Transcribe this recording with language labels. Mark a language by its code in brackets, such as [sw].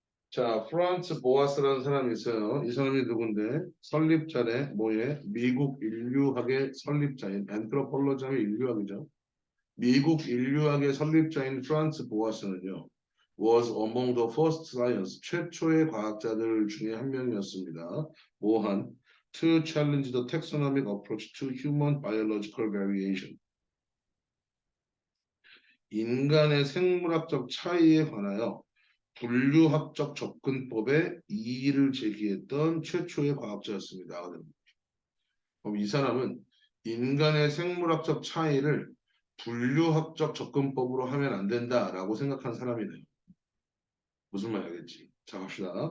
[ko] 자, 프란츠 보아스라는 사람이 있어요. 이 사람이 누군데? 설립자래, 뭐예? 미국 인류학의 설립자인, 앤트로폴로지 하면 인류학이죠. 미국 인류학의 설립자인 프란츠 보아스는요, [en] was among the first science, [ko] 최초의 과학자들 중에 한 명이었습니다. 뭐한? [en] To challenge the taxonomic approach to human biological variation. [ko] 인간의 생물학적 차이에 관하여 분류학적 접근법에 이의를 제기했던 최초의 과학자였습니다. 그럼 이 사람은 인간의 생물학적 차이를 분류학적 접근법으로 하면 안 된다라고 생각한 사람이네요. 무슨 말 알겠지? 자, 갑시다.